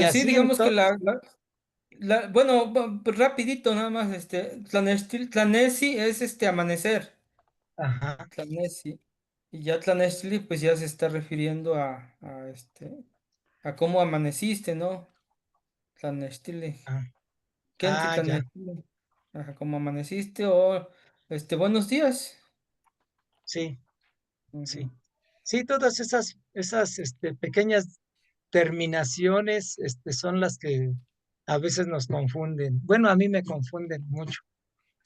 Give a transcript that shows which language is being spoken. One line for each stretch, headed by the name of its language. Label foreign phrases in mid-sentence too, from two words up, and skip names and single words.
Spanish: en sí, así digamos que entonces, bueno, rapidito nada más, Tlanesi es amanecer, ajá, Tlanesi, y ya Tlanestli pues ya se está refiriendo a cómo amaneciste, ¿no?
Nahuatl languages: Tlanestli, ah, Kentli
Spanish: ya,
Nahuatl languages: Tlanestli,
Spanish: ajá, cómo amaneciste o buenos días. sí. Ujú. Sí, sí, todas esas pequeñas terminaciones son las que a veces nos confunden. Bueno, a mí me confunden mucho.